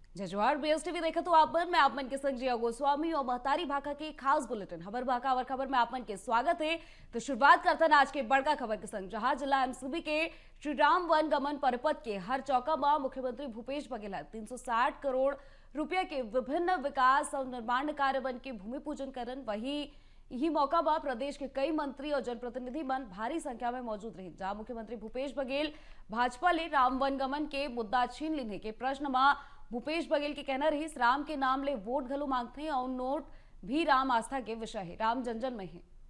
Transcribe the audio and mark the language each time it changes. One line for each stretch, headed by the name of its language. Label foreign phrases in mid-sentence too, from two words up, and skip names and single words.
Chhattisgarhi: जोहार बीएसटीवी देखे तो आप मैं आपमन के संग जिया गोस्वामी और महतारी भाका के खास बुलेटिन खबर भाका और खबर में आपमन के स्वागत है। तो शुरुआत करते हैं आज के बड़का खबर के संग, जहां जिला एमसीबी के श्री राम वन गमन परिपथ के हर चौका में मुख्यमंत्री भूपेश बघेल 360 करोड़ रुपया के विभिन्न विकास और निर्माण कार्य वन के भूमि पूजन करन। वही यही मौका पर प्रदेश के कई मंत्री और जनप्रतिनिधि मन भारी संख्या में मौजूद रहे, जहां मुख्यमंत्री भूपेश बघेल भाजपा ले राम वन गमन के मुद्दा छीन लेने के प्रश्न में भूपेश बघेल के कहना रही राम के नाम ले वोट घलो मांगते हैं और नोट भी राम आस्था के विषय है, राम जन जन में है।